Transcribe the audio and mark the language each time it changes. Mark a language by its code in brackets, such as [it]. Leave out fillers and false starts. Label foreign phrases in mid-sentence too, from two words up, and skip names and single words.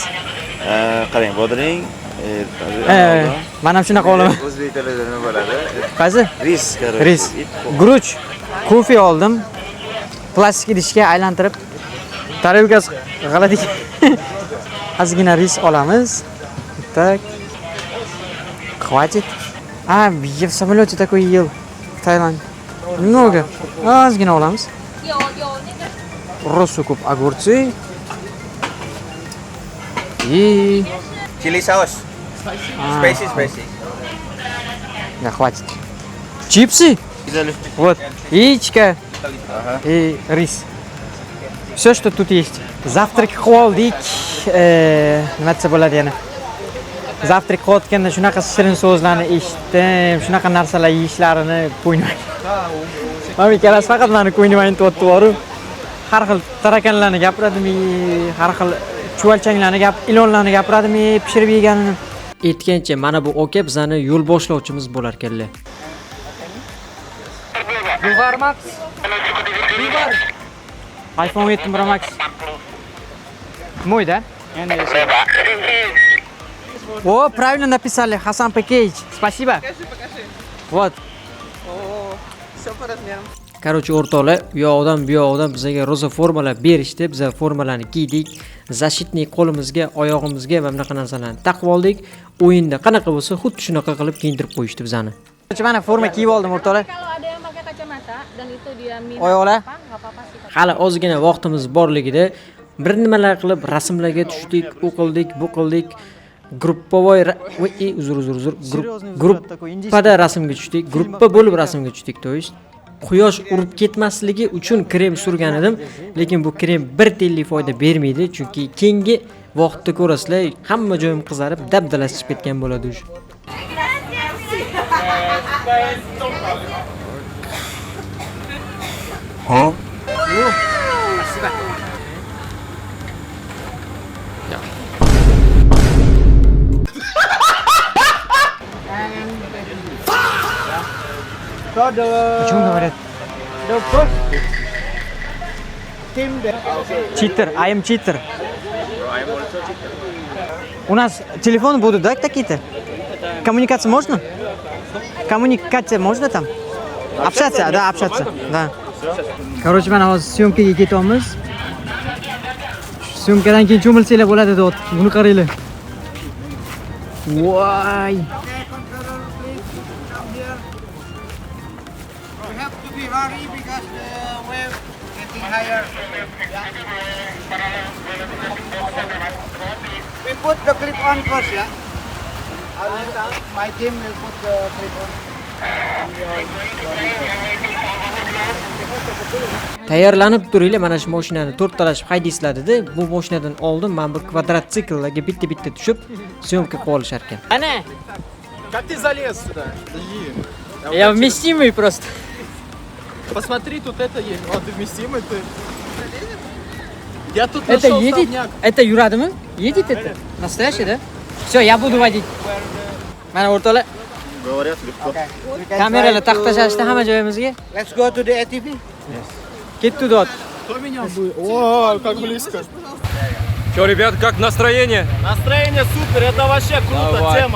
[uz] Qarang, bodring. Men ham shunaqa olaman. O'zbek tilida nima bo'ladi? Qaysi? Ris, Ris. Guruch, kofe oldim. Plastik idishga aylantirib, tarelkasi g'aladik. Ozgina ris olamiz. [ru] Так. Хватит. Я в самолете такой ел в Таиланде. Много. [uz] Ozgina olamiz. Rosa ko'p огурцы. [ru] И [en] Chili sauce. Spicy. [ru] да, хватит. Чипсы. Вот. Яичко. И рис. Все, что тут есть. Завтрак qildik. [uz] Nima desa bo'ladi yana? Zavtrak qilayotganda shunaqa shirin so'zlarni eshitdim, shunaqa narsalar yeyishlarini qo'ymayman. Mana ikkalasi faqat meni qo'ynimay aytyapti-ku. Har xil tarakanlarni gapiradimi, har xil chuvalchanglarni ilonlarni gapiradimi, pishirib yeganini. Aytgancha mana bu oka bizani yo'l boshlovchimiz bo'lar ekanlar. Vivar Max. Vivar. [ru] iPhone 7 Pro Max. Мой, да? О, правильно написали, Хасан Пакейдж. Спасибо. Покажи. Вот. О, все по размерам. Короче, [uz] o'rtoqlar, u yoqdan bu yoqdan bizga roza formalar berishdi. Biz formalarni kiydik. Zashitni qo'limizga, oyog'imizga va bunaqa narsalarni taqib oldik. O'yinda qanaqa bo'lsa, xuddi shunaqa qilib kiyintirib qo'yishdi bizani. Mana forma kiyib oldim o'rtoqlar. [id] Kalau ada yang pakai kacamata dan itu dia minat [uz] Oyoqlar. [id] nggak apa-apa sih. [uz] Hali ozgina vaqtimiz borligida bir nimalar qilib rasmlarga tushdik, u qildik, bu qildik. Gruppovoy uzr. Gruppada rasmga tushdik. Gruppa bo'lib rasmga tushdik, [ru] to есть. [uz] Quyosh urib ketmasligi uchun krem surgan edim, lekin bu krem bir tiyinlik foyda bermaydi, chunki keyingi vaqtda ko'rasizlar, hamma joyim qizarib, dabdalasi chiqib ketgan bo'ladi o'sha. Huh? [en] So the first team that Cheater, I am cheater. [ru] У нас телефон будут, да, какие-то? Коммуникация можно? Kommunikatsiya можно там? Общаться, да, общаться, да. Короче, [uz] mana hozir syomkaga ketyapmiz. Syomkadan keyin cho'milsanglar bo'ladi deb. Buni qaranglar. Voy. [en] we have to be hurry because the wave getting higher. We put the clip on first, yeah. My team will put the clip on. [uz] Tayyorlanib turinglar, mana shu mashinani to'rttalashib haydaysizlar dedi. Bu mashinadan oldin men bir kvadrotsiklga bitta tushib, syomka qilib olishar ekan. Ana, [ru] Как ты залез сюда? Подожди. я вместимый просто. Посмотри, тут это есть. Вот ты вместимый, ты. Я тут Это нашел едет? совняк. Это юрадimi? Едет это? Настоящий, да? Все, я буду водить. [uz] Mana o'rtoqlar, [ru] Говорят легко. [uz] kameralar taqtashashdi hamma joyimizga. [en] Let's go to the ATV. [uz] Ketdi dod. [ru] Кто меня будет? О, как близко. Че, ребят, как настроение? Настроение супер, это вообще круто, Давай. тема.